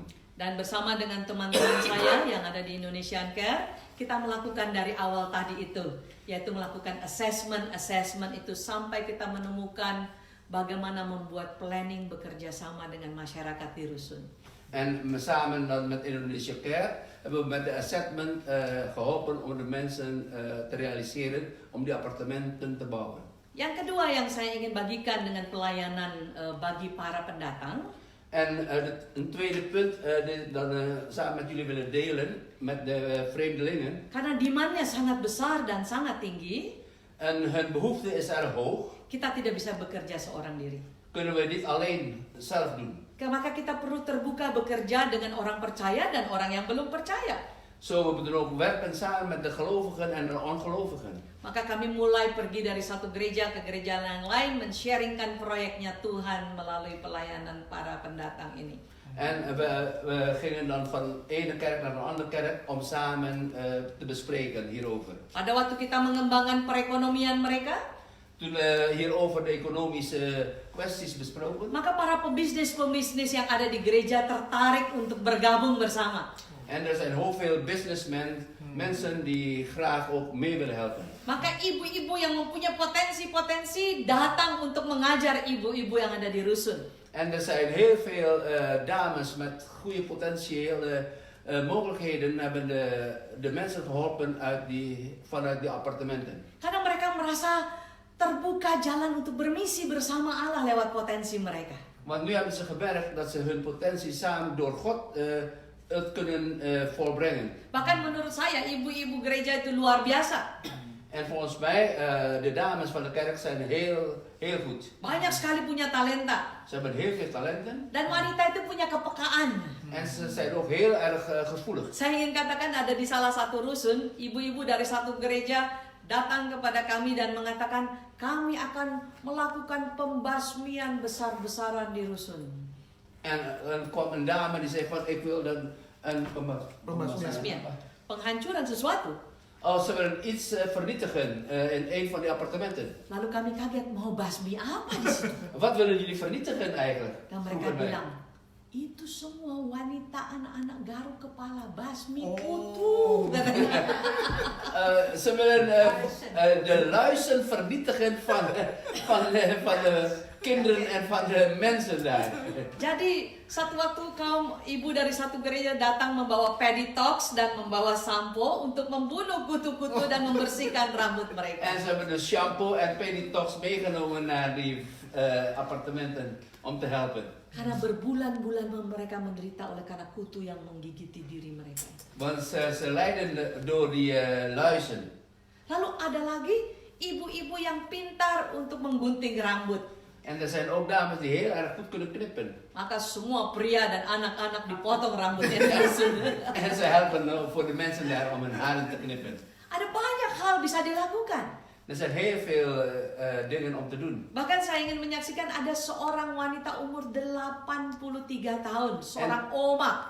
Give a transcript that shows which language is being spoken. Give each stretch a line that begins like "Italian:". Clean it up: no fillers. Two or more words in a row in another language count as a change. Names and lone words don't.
Indonesian: Dan bersama dengan teman-teman saya yang ada di Indonesian Care, kita melakukan dari awal tadi itu, yaitu melakukan assessment itu sampai kita menemukan bagaimana membuat planning bekerja sama dengan masyarakat di rusun.
Dutch: En samen dan met Indonesia Care hebben we met de assessment geholpen om de mensen te realiseren om die appartementen te bouwen.
Indonesian: Yang kedua yang saya ingin bagikan dengan pelayanan bagi para pendatang.
Dutch: En een tweede punt dan samen met jullie willen delen met de vreemdelingen.
Indonesian: Karena demandnya sangat besar dan sangat tinggi.
Dutch: En hun behoefte is erg hoog.
Indonesian: Kita tidak bisa bekerja seorang diri.
Dutch: Kunnen we dit alleen zelf doen?
Indonesian: Maka kita perlu terbuka bekerja dengan orang percaya dan orang yang belum percaya.
Dutch: Zo, we moeten ook werken samen met de gelovigen en de ongelovigen.
Indonesian: Maka kami mulai pergi dari satu gereja ke gereja yang lain, men-sharingkan proyeknya Tuhan melalui pelayanan para pendatang ini.
Dutch: En we gingen dan van de ene kerk naar de andere kerk om samen te bespreken hierover.
Indonesian: Pada waktu kita mengembangkan perekonomian mereka,
Dutch: Toen we hierover de economische kwesties besproken.
Indonesian: Maka para pebisnis-pebisnis yang ada di gereja tertarik untuk bergabung bersama.
Dutch: En er zijn heel veel businessmen, mensen die graag ook mee willen helpen.
Indonesian: Maka ibu-ibu yang mempunyai potensi-potensi datang untuk mengajar ibu-ibu yang ada di rusun.
Dutch: En er zijn heel veel dames met goede potentiële mogelijkheden hebben de mensen geholpen vanuit die appartementen.
Indonesian: Karena mereka merasa terbuka jalan untuk bermisi bersama Allah lewat potensi mereka.
Dutch: Want nu hebben ze gemerkt dat ze hun potentie samen door God het kunnen volbrengen.
Indonesian: Bahkan menurut saya ibu-ibu gereja itu luar biasa.
Dutch: En volgens mij, de dames van de kerk zijn heel goed.
Indonesian: Banyak sekali punya talenta.
Dutch: Ze hebben heel veel talenten.
Indonesian: Dan wanita itu punya kepekaan.
Dutch: En ze zijn ook heel erg gevoelig.
Indonesian: Saya ingin katakan ada di salah satu rusun, ibu-ibu dari satu gereja datang kepada kami dan mengatakan, kami akan melakukan pembasmian besar-besaran di rusun.
Dutch: En er kwam een dame die zei van, ik wil dan een
Indonesian: Pembasmian. Penghancuran sesuatu.
Dutch: Als ze willen iets vernietigen in een van die appartementen.
Indonesian: Lalu kami kaget, mau basmi apa di situ?
Dutch: Wat willen jullie vernietigen eigenlijk?
Indonesian: Dan mereka bilang, itu semua wanita anak-anak garuk kepala basmi kutu. Katanya.
Dutch: Ze willen de luizen vernietigen van de kinderen en van de mensen daar.
Indonesian: Jadi satu waktu kaum ibu dari satu gereja datang membawa peditox dan membawa sampo untuk membunuh kutu-kutu dan membersihkan rambut mereka.
Dutch: En ze hebben dus shampoo en peditox meegenomen naar die appartementen om te helpen.
Indonesian: Karena berbulan-bulan mereka menderita oleh karena kutu yang menggigiti diri mereka.
Dutch: Want ze lijden door die luizen.
Indonesian: Lalu ada lagi ibu-ibu yang pintar untuk menggunting rambut.
Dutch: En er zijn ook dames die heel erg goed kunnen knippen.
Indonesian: Maka semua pria dan anak-anak dipotong rambutnya di rusun.
Dutch: En ze helpen voor de mensen daar om hun haren te knippen.
Indonesian: Ada banyak hal bisa dilakukan.
Dutch: Er zijn heel veel dingen om te doen.
Indonesian: Bahkan saya ingin menyaksikan ada seorang wanita umur 83 tahun, seorang oma.